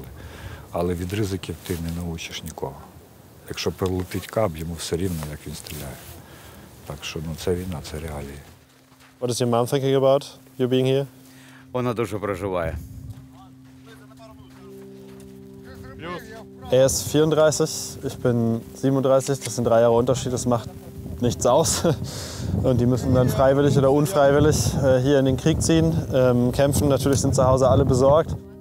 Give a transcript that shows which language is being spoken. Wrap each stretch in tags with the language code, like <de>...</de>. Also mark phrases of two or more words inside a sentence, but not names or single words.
<uk>Але від ризиків ти не научиш нікого. Якщо прилетить каб, йому все рівно, як він стріляє. Так що це війна, це реалії.</uk> <en>What is your mom thinking about you being here?</en> <uk>Вона дуже переживає.</uk> <de>Er ist 34, ich bin 37, das sind 3 Jahre Unterschied, das macht nichts aus. Und die müssen dann freiwillig oder unfreiwillig hier in den Krieg ziehen, kämpfen. Natürlich sind zu Hause alle besorgt.</de>